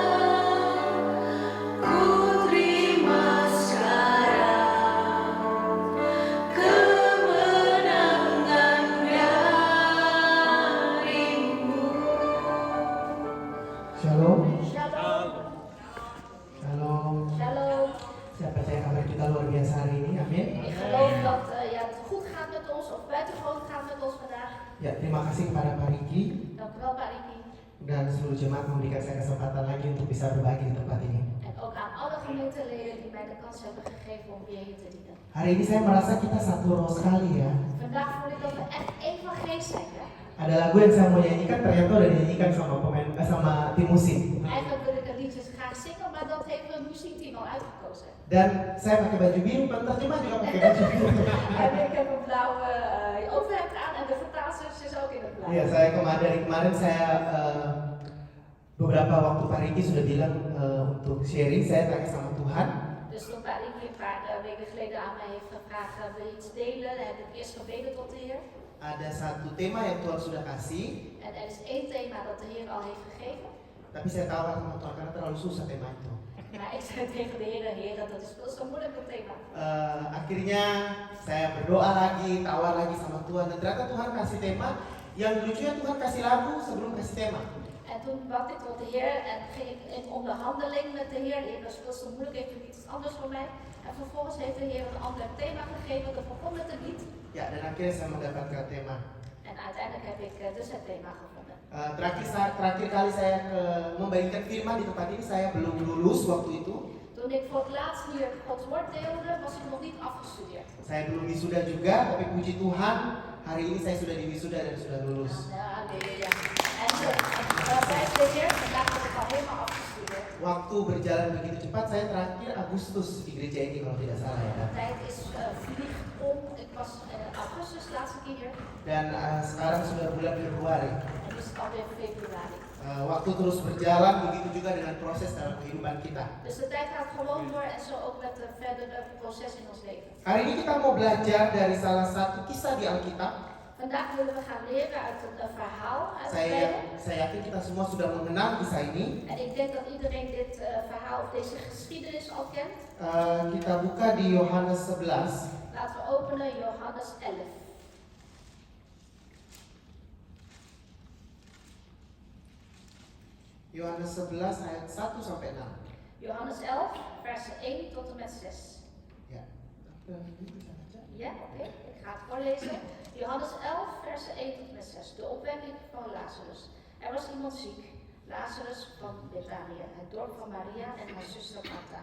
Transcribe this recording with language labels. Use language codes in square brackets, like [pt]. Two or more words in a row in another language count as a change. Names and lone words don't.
[id] Ku terima sekarang kemenangan darimu. Shalom, Shalom. shalom. Shalom. Saya percaya kabar kita luar biasa hari ini, amin. [nl] Ik geloof dat het goed gaat met ons, of buitengewoon gaat met ons vandaag. [id] Ya, terima kasih kepada Pak Riki [nl] Dank u wel, Pak Riki. [id] dan seluruh jemaat memberikan saya kesempatan lagi untuk bisa berbagi di tempat ini. [nl] En ook aan alle gemeenteleden die mij de kans hebben gegeven om weer hier te dienen. [id] Hari ini saya merasa kita satu roh sekali ya. [nl] Vandaag voel ik dat we echt één van geest zijn. Hè? [id] Ada lagu yang saya mau nyanyikan ternyata udah dinyanyikan sama sama tim musik. [nl] Eigenlijk wil ik een liedje graag zingen, maar dat heeft een muziekteam al uitgekozen. [id] Dan saya pakai baju biru, penterjemah juga pakai baju biru. [nl] En ik heb een blauwe overhemd aan en de vertaalster is ook in het blauw. [id] Iya, dari kemarin saya beberapa waktu Pak Riki sudah bilang untuk sharing, saya tanya sama Tuhan. [nl] Dus toen Pak Riki een paar weken geleden aan mij heeft gevraagd, wil je iets delen? Dan heb ik eerst gebeden tot de Heer. [id] Ada satu tema yang Tuhan sudah kasih, [nl] En er is één thema dat de Heer al heeft gegeven. [id] tapi saya tawar sama Tuhan karena terlalu susah tema itu. [nl] Maar ik zei tegen de Heer, dat is veel zo moeilijk een thema. [id] Akhirnya saya berdoa lagi, tawar lagi sama Tuhan, dan ternyata Tuhan kasih tema. Yang lucunya Tuhan kasih lagu sebelum kasih tema. [nl] En toen bad ik tot de Heer en ging ik in onderhandeling met de Heer. De Heer, dat is veel zo moeilijk, heeft u iets anders voor mij? En vervolgens heeft de Heer een ander thema gegeven. Dat begon met een lied. [id] Ya, dan akhirnya saya mendapatkan tema. [nl] En uiteindelijk heb ik dus het thema gevonden. [id] Terakhir kali saya membagikan firman di tempat ini, saya belum lulus waktu itu. [nl] Toen ik voor het laatst hier Gods woord deelde, was ik nog niet afgestudeerd. [id] Saya belum wisuda juga, tapi puji Tuhan, hari ini saya sudah diwisuda dan sudah lulus. Halleluja. [nl] En prijs de Heer, vandaag ben ik al helemaal afgestudeerd. [id] Waktu berjalan begitu cepat, saya terakhir Agustus di gereja ini kalau tidak salah ya. [nl] De tijd is vliegt om. Ik was augustus laatste keer hier. [id] Dan sekarang sudah bulan Februari. [nl] En nu is het alweer februari. [id] Waktu terus berjalan, begitu juga dengan proses dalam kehidupan kita. [nl] Dus de tijd gaat gewoon door en zo ook met de verdere proces in ons leven. [id] Hari ini kita mau belajar dari salah satu kisah di Alkitab. [nl] Vandaag willen we gaan leren uit een verhaal uit de Bijbel. [id] Saya yakin kita semua sudah mengenal kisah ini. [nl] En ik denk dat iedereen dit verhaal of deze geschiedenis al kent. [id] Kita buka di Yohanes 11. [nl] Laten we openen Johannes 11. [id] Yohanes 11 ayat 1 sampai 6. [nl] Johannes 11, versen 1 tot en met 6. [id] Ya. [nl] Ja, oké. Ik ga het voorlezen. Johannes 11, versen 1 tot en met 6. De opwekking van Lazarus. Er was iemand ziek. Lazarus van Betanië, het dorp van Maria en haar zuster Martha.